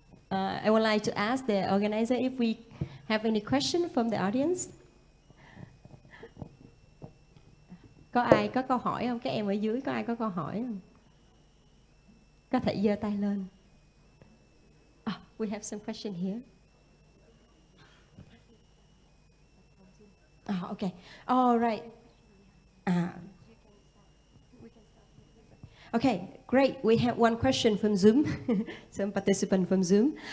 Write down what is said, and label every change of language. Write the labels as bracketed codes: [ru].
[en] I would like to ask the organizer if we have any question from the audience. [vi] Có ai có câu hỏi không? Các em ở dưới có ai có câu hỏi không? Có thể giơ tay lên. [en] We have some question here. Okay. All right. Okay, great. We have one question from Zoom, some participant from Zoom.